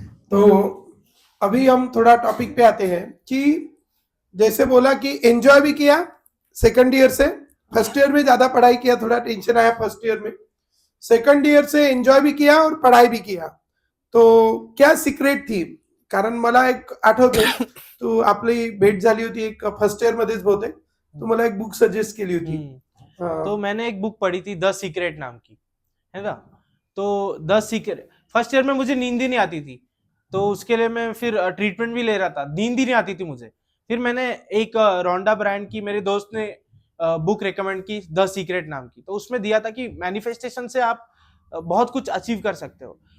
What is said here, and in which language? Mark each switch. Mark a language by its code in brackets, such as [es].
[hi] तो अभी हम थोड़ा टॉपिक पे आते हैं कि जैसे बोला कि एंजॉय भी किया सेकंड ईयर से, फर्स्ट ईयर में ज्यादा पढ़ाई किया, थोड़ा टेंशन आया फर्स्ट ईयर में, सेकंड ईयर से एंजॉय भी किया और पढ़ाई भी किया। तो क्या सिक्रेट थी? [mr] कारण मला एक आठवते, तू आपली भेट झाली होती एक फर्स्ट इयर मध्येच बहुतेक, तू मला एक बुक सजेस्ट केली होती। [hi] तो मैंने एक बुक पढ़ी थी द सीक्रेट नाम की, है ना। तो द सीक्रेट, फर्स्ट ईयर में मुझे नींद ही नहीं आती थी, तो उसके लिए मैं फिर ट्रीटमेंट भी ले रहा था, नींद ही नहीं आती थी मुझे। फिर मैंने एक रोंडा ब्रांड की मेरे दोस्त ने बुक रेकमेंड की द सीक्रेट नाम की, तो उसमें दिया था कि मैनिफेस्टेशन से आप बहुत कुछ अचीव कर सकते हो।